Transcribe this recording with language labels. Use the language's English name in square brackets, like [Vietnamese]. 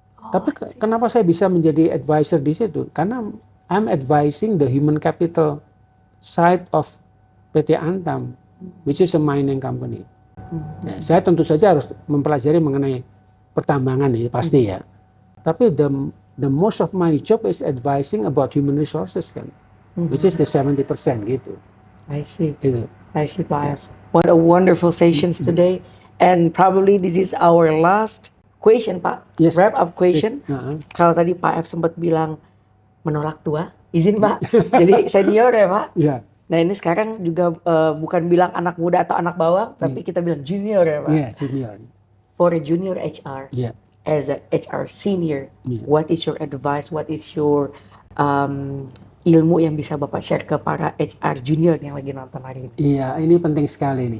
[Indonesian] Tapi kenapa saya bisa menjadi advisor di situ? [English] Karena I'm advising the human capital side of PT Antam, which is a mining company. [Indonesian] Ya, saya tentu saja harus mempelajari mengenai pertambangan ya pasti ya. [English] Tapi the most of my job is advising about human resources kan, which is the 70% gitu. I see. [Indonesian] Itu. [English] I see, Pak. What a wonderful sessions today, and probably this is our last question, Pak. Yes. Wrap up question. Yes. [Indonesian] Kalau tadi Pak F sempat bilang menolak tua, izin Pak. Jadi senior ya Pak. [English] Yeah. [Indonesian] Nah ini sekarang juga bukan bilang anak muda atau anak bawang, tapi kita bilang junior ya Pak. [English] Yeah, junior. For a junior HR, as a HR senior, what is your advice? What is your [Indonesian] ilmu yang bisa Bapak share ke para HR junior yang lagi nonton hari ini? Iya, ini penting sekali nih.